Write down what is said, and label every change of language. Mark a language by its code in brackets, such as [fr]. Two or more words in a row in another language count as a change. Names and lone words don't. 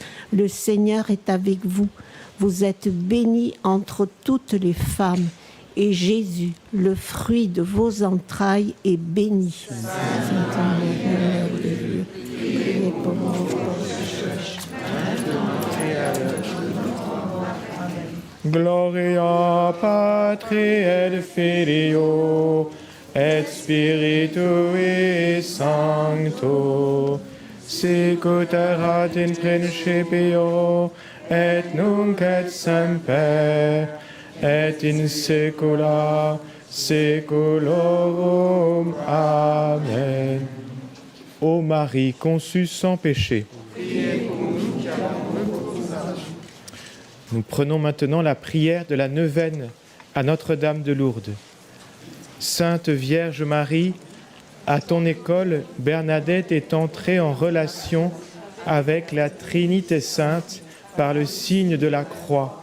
[fr] Le Seigneur est avec vous. Vous êtes bénie entre toutes les femmes, et Jésus, le fruit de vos entrailles, est béni. Sainte Marie, Mère de Dieu, priez pour nous pauvres pécheurs, maintenant et à l'heure de notre mort. Amen. [la] Gloria Patri et Filio et Spiritui Sancto, sicut erat in principio et nunc et semper et in saecula saeculorum. Amen. [fr] Ô Marie conçue sans péché, nous prenons maintenant la prière de la neuvaine à Notre-Dame de Lourdes. Sainte Vierge Marie, à ton école, Bernadette est entrée en relation avec la Trinité Sainte par le signe de la croix.